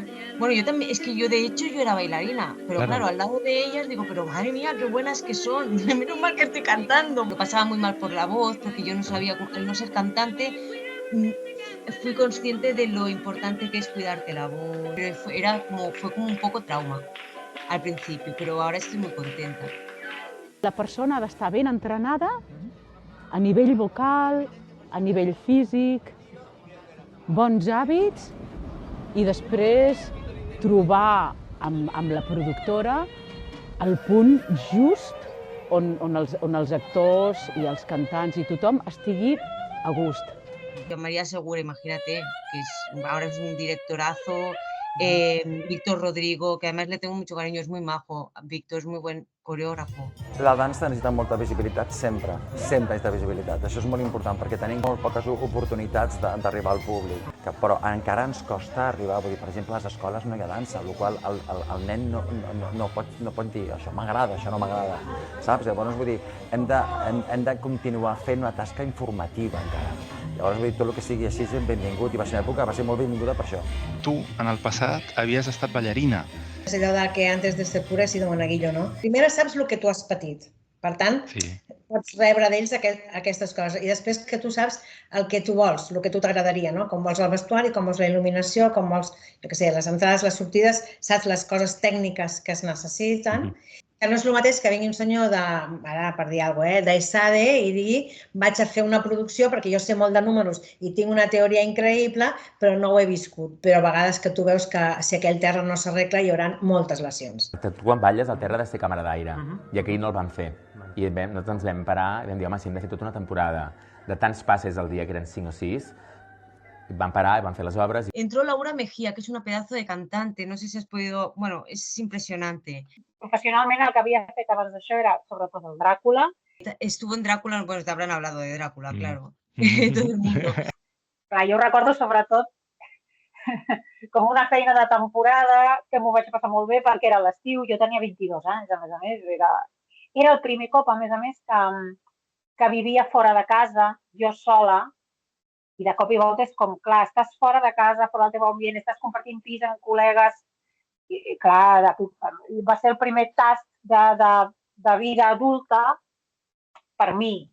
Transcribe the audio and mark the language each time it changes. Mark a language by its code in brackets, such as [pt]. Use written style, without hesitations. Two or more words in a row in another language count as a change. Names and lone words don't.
[es] Bueno, yo también, es que yo de hecho yo era bailarina, pero claro, al lado de ellas digo, pero madre mía, qué buenas que son. Menos mal que estoy cantando. Me pasaba muy mal por la voz, porque yo no sabía, al no ser cantante, fui consciente de lo importante que es cuidarte la voz. Pero fue como un poco trauma al principio, [ca] però ara estic molt contenta. La persona ha d'estar ben entrenada a nivell vocal, a nivell físic, bons hàbits i després trobar amb la productora el punt just on els actors i els cantants i tothom estigui a gust. [es] María Segura, imagínate, que ahora es un directorazo. Víctor Rodrigo, que además le tengo mucho cariño, es muy majo. Víctor es muy buen coreógrafo. [ca] La dansa necessita molta visibilitat sempre, sempre necessita visibilitat. Això és molt important perquè tenim molt poques oportunitats d'arribar al públic, però encara ens costa arribar, vull dir, per exemple, a les escoles no hi ha dansa, el qual el nen no pot dir això m'agrada, això no m'agrada, saps? Llavors, vull dir, hem de continuar fent una tasca informativa encara. Llavors, vull dir, tot el que sigui així és benvingut i va ser una època, va ser molt benvinguda per això. Tu, en el passat, havies estat ballarina. És allò de que [es] antes de ser pura he sido monaguillo, [ca] no? Primer saps el que tu has patit. Per tant, pots rebre d'ells aquestes coses. I després que tu saps el que tu vols, el que tu t'agradaria, no? Com vols el vestuari, com vols la il·luminació, com vols, jo què sé, les entrades, les sortides, saps les coses tècniques que es necessiten. Que no és el mateix que vingui un senyor ara per dir alguna cosa, d'ESADE i digui vaig a fer una producció perquè jo sé molt de números i tinc una teoria increïble, però no ho he viscut. Però a vegades que tu veus que si aquell terra no s'arregla hi haurà moltes lesions. Tu quan balles al terra has de ser càmera d'aire i aquell no el vam fer. I nosaltres ens vam parar i vam dir, home, si hem de fer tota una temporada de tants passes al dia, que eren 5 o 6, van parar i van fer les obres. [es] Entró Laura Mejía, que es una pedazo de cantante, no sé si has podido, bueno, es impresionante. [ca] Professionalment el que havia fet abans d'això era sobretot el Dràcula. [es] Estuvo en Drácula, bueno, te habrán hablado de Drácula, claro. Todo el mundo. [ca] Clar, jo recordo sobretot com una feina de temporada que m'ho vaig passar molt bé perquè era l'estiu, jo tenia 22 anys, a més, era el primer cop, a més, que vivia fora de casa, jo sola, i de cop i volta és com, clar, estàs fora de casa, fora del teu ambient, estàs compartint pis amb col·legues, i clar, va ser el primer tast de vida adulta per mi.